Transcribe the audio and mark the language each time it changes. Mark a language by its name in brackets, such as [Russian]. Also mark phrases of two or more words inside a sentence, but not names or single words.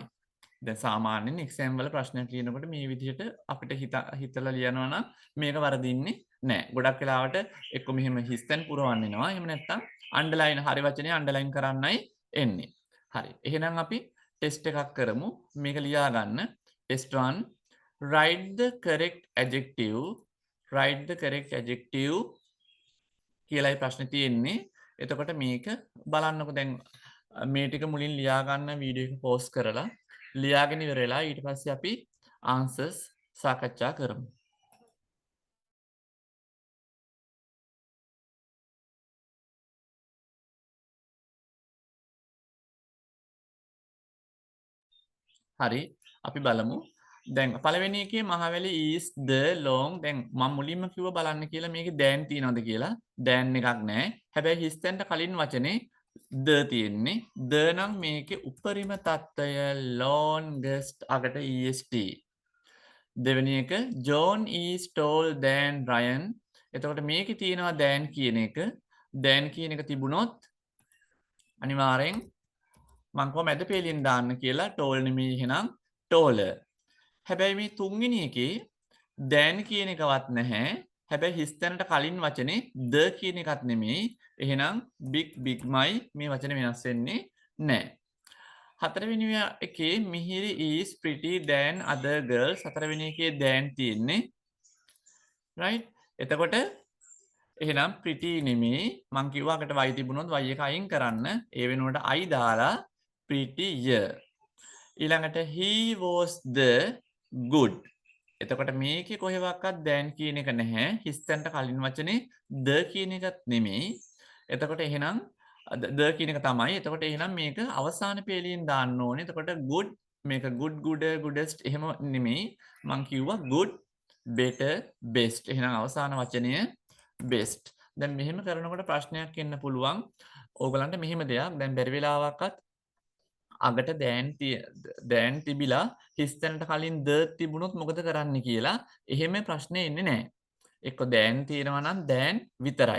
[Sinhala] දැන් සාමාන්‍යයෙන් එක්සෑම් වල ප්‍රශ්නයක් ලියනකොට මේ විදිහට අපිට හිතලා ලියනවා නම් මේක වරදින්නේ නැහැ. ගොඩක් වෙලාවට එක්ක මෙහෙම හිස්තැන් පුරවන්න එනවා. එහෙම නැත්නම් අන්ඩර්ලයින් හරි වචනේ අන්ඩර්ලයින් කරන්නයි එන්නේ. හරි. එහෙනම් අපි ටෙස්ට් එකක් කරමු. මේක ලියා ගන්න. [English] test 1 write the correct adjective. write the correct adjective [Sinhala] කියලායි ප්‍රශ්නේ තියෙන්නේ. එතකොට මේක බලන්නකො දැන් මේ ටික මුලින් ලියා ගන්න වීඩියෝ එක පෝස්ට් කරලා ලියාගෙන ඉවරලා ඊට පස්සේ අපි ආන්සර්ස් සාකච්ඡා කරමු. හරි අපි බලමු. දැන් පළවෙනි එකේ මහවැලි [English] is the long. [Sinhala] දැන් මම මුලින්ම කිව්ව බලන්න කියලා මේකේ දැන් තියනවද කියලා. දැන් එකක් නැහැ. හැබැයි හිස් තැනට කලින් වචනේ ද තියෙන්නේ. ද නම් මේකේ උපරිම තත්ත්වය longest අගට est. දෙවෙනි එක [English] John is taller than Ryan. [Sinhala] එතකොට මේකේ තියෙනවා දැන් කියන එක. දැන් කියන එක තිබුණොත් අනිවාර්යෙන් මං කොහොම මැද පේලියෙන් දාන්න කියලා tall නෙමෙයි එහෙනම් taller. හැබැයි මේ තුන්වෙනි එකේ දැන් කියන එකවත් නැහැ. හැබැයි හිස් තැනට කලින් වචනේ ද කියන එකත් නෙමෙයි. එහෙනම් bigමයි මේ වචනේ වෙනස් වෙන්නේ නැහැ. හතරවෙනි එකේ [English] මිහිරි is pretty than other girls. [Sinhala] හතරවෙනි එකේ than තියෙන්නේ. right? එතකොට එහෙනම් pretty නෙමෙයි. මං කිව්වා අකට y තිබුණොත් y එක අයින් කරන්න. ඒ වෙනුවට I දාලා prettier. ඊළඟට [English] he was the good. [Sinhala] එතකොට මේකේ කොහෙවත් than කියන එක නැහැ. හිස් තැනට කලින් වචනේ the කියන එකත් නෙමෙයි. එතකොට එහෙනම් ද කියන එක තමයි. එතකොට එහෙනම් මේක අවසාන පේලියෙන් දාන්න ඕනේ. එතකොට good මේක [English] good goodest [Sinhala] එහෙම නෙමෙයි. මං කිව්වා [English] good better best. [Sinhala] එහෙනම් අවසාන වචනය best. දැන් මෙහෙම කරනකොට ප්‍රශ්නයක් එන්න පුළුවන්. ඕගලන්ට මෙහෙම දෙයක්. දැන් බැරි වෙලාවකත් අගට දැන් තිබිලා හිස් තැනට කලින් ද තිබුණොත් මොකද කරන්න කියලා. එහෙම ප්‍රශ්නේ එන්නේ නැහැ. එක්ක දැන් තියෙනවා නම් දැන් විතරයි.